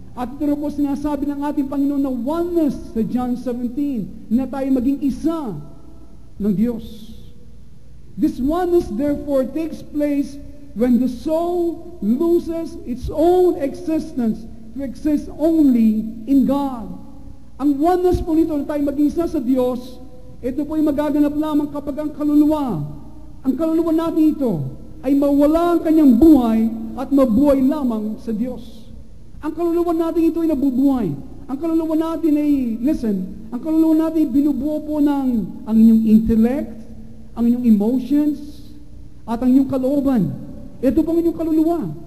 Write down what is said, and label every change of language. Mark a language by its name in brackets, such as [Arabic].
[Filipino] At ito po sinasabi ng ating Panginoon na oneness sa John 17, na tayo maging isa ng Diyos. [English] This oneness therefore takes place when the soul loses its own existence to exist only in God. [Filipino] Ang oneness po nito na tayo mag-isa sa Diyos, ito po ay magaganap lamang kapag ang kaluluwa natin ito ay mawala ang kanyang buhay at mabuhay lamang sa Diyos. Ang kaluluwa natin ito ay nabubuhay. Ang kaluluwa natin ay, listen, ang kaluluwa natin ay binubuo po ng ang inyong intellect, ang inyong emotions, at ang inyong kalooban. Ito po ang inyong kaluluwa.